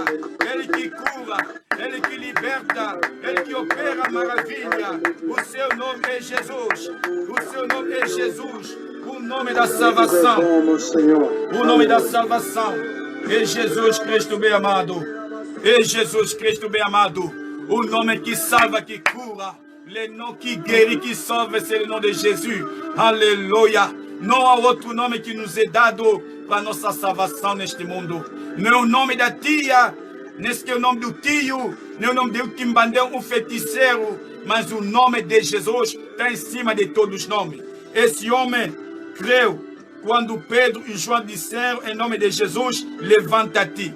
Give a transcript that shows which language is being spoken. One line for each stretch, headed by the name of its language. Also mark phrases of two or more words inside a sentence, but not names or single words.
Portuguese: Ele que cura, ele que liberta, ele que opera a maravilha. O seu nome é Jesus. O seu nome é Jesus. O nome da salvação. O nome da salvação é Jesus Cristo, bem amado. É Jesus Cristo, bem amado. O nome que salva, que cura.
French: Le nom qui guérit, qui sauve, c'est le nom de Jésus. Alléluia.
Portuguese: Não há outro nome que nos é dado para nossa salvação neste mundo. Não é o nome da tia, nem é o nome do tio, nem é o nome do quimbandeu, feiticeiro, mas o nome de Jesus está em cima de todos os nomes. Esse homem creu quando Pedro e João disseram em nome de Jesus, levanta-te.